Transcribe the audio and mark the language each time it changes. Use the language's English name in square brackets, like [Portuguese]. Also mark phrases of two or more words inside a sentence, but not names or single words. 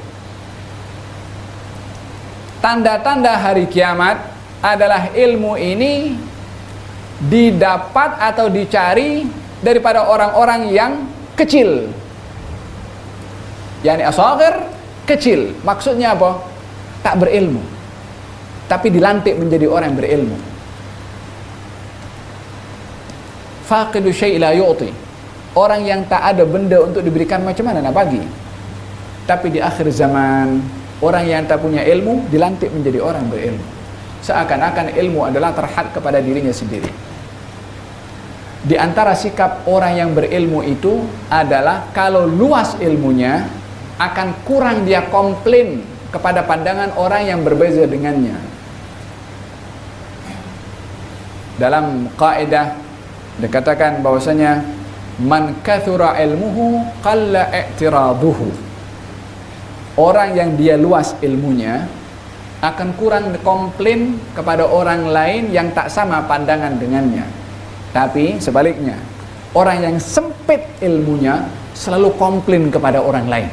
[Malay] Tanda-tanda hari kiamat adalah ilmu ini didapat atau dicari daripada orang-orang yang kecil. [Arabic] يعني الأصاغر, [Malay] kecil. Maksudnya apa? Tak berilmu, tapi dilantik menjadi orang yang berilmu. [Arabic] فاقد الشيء لا يعطي. [Malay] Orang yang tak ada benda untuk diberikan, macam mana nak bagi? Tapi di akhir zaman, orang yang tak punya ilmu dilantik menjadi orang berilmu. Seakan-akan ilmu adalah terhad kepada dirinya sendiri. Di antara sikap orang yang berilmu itu adalah kalau luas ilmunya, akan kurang dia komplain kepada pandangan orang yang berbeza dengannya. Dalam kaidah dikatakan bahwasanya [Arabic] من كثر علمه قل اعتراضه. [Malay] Orang yang dia luas ilmunya akan kurang komplain kepada orang lain yang tak sama pandangan dengannya. Tapi sebaliknya, orang yang sempit ilmunya selalu komplain kepada orang lain.